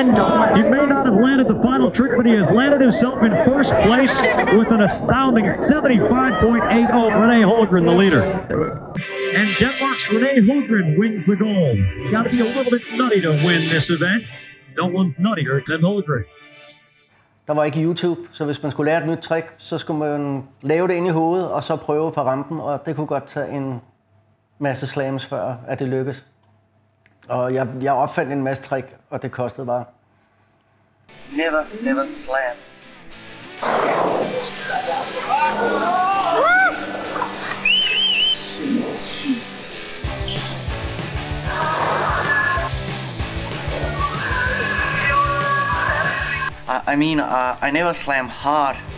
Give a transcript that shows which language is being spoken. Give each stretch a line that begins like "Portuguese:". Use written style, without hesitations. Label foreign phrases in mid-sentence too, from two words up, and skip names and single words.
English: He may not have landed the final trick, but he has landed himself in first place with an astounding 75.80. René Holdren, the leader. And Denmark's René Holdren wins the gold. Got to be a little bit nutty to win this event. No one's nuttier than Holdren.
Danish: Der var ikke YouTube, så hvis man skulle lære et nyt trick, så skulle man lave det ind i hovedet, og så prøve på rampen, og det kunne godt tage en masse slams før, at det lykkes. Og jeg opfandt en masse trick, og det kostede bare.
English: Never slam. I never slam hard.